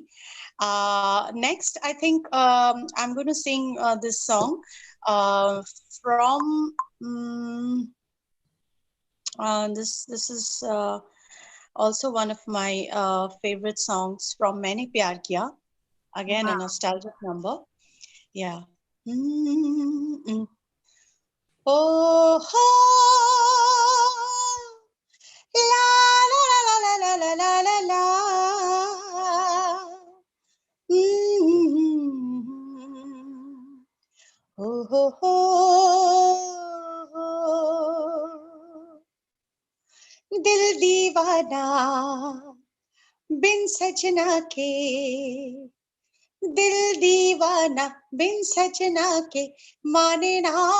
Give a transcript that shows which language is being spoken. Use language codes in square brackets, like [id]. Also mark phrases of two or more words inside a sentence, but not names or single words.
[en] Next, I think I'm going to sing this song from this is also one of my favorite songs from Maine Pyar Kiya. Again, a nostalgic number. Yeah. Mm-mm. Oh, ho, la, la, la, la, la, la, la, la, la. Mm-hmm. Oh, ho, ho, [hi] दिल दीवाना बिन सजना के, दिल दीवाना बिन सजना के माने ना,